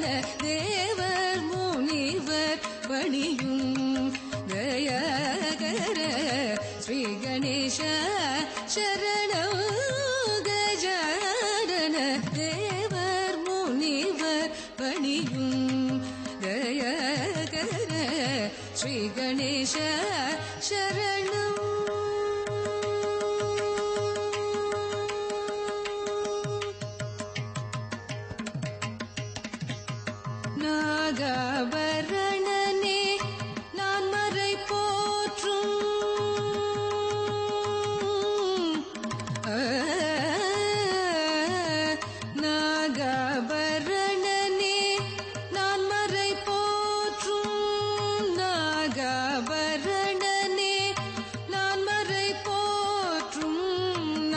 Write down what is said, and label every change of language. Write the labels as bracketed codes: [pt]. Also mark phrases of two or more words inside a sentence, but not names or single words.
[sa] देवर मुनिवर पणियुं दयाकर, श्री गणेश शरणं गजानन. देवर मुनिवर पणियुं दयाकर, श्री गणेश शरणं. [ta] நாகாபரணனே நான் மறை போற்றும், நாகாபரணனே நான் மறை போற்றும், நாகாபரணனே நான் மறை போற்றும்,